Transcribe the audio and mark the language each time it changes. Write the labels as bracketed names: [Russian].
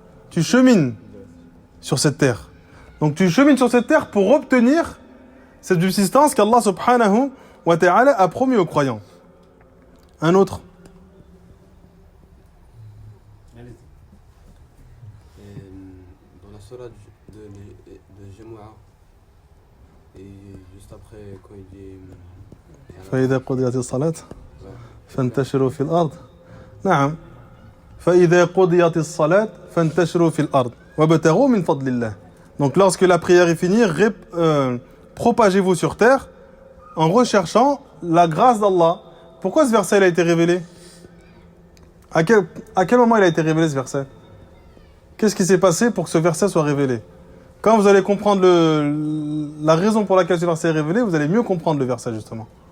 [French] Tu chemines sur cette terre. Donc tu chemines sur cette terre pour obtenir cette subsistance qu'Allah subhanahu wa ta'ala a promis aux croyants. Un autre. Dans la surah de Jumu'ah, et juste après quand il dit [Arabic] فإذا قضيت الصلاة فانتشروا في الأرض. نعم. فإذا قضيت الصلاة فانتشروا في الأرض وابتغوا من فضل الله. [French] Donc lorsque la prière est finie, propagez-vous sur terre en recherchant la grâce d'Allah. Pourquoi ce verset a été révélé? À quel moment il a été révélé ce verset? Qu'est-ce qui s'est passé pour que ce verset soit révélé? Quand vous allez comprendre la raison pour laquelle ce verset est révélé, vous allez mieux comprendre le verset justement.